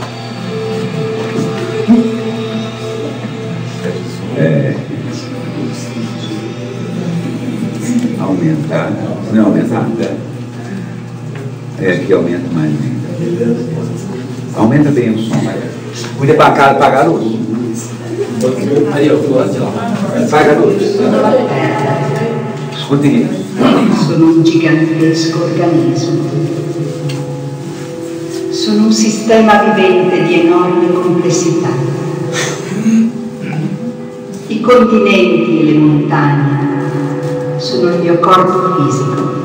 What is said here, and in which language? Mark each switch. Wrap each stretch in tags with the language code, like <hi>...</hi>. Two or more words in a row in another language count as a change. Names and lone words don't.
<pt>Aumentar. Não, aumentar. Aqui aumenta mais ainda. Aumenta bem o som. Cuida para cá, pagar a luz. Aí, eu vou assim, ó. Paga a luz. Escuta isso.</pt> <it>Sono un gigantesco organismo. Sono un sistema vivente di enorme complessità. I continenti e le montagne sono il mio corpo fisico.</it>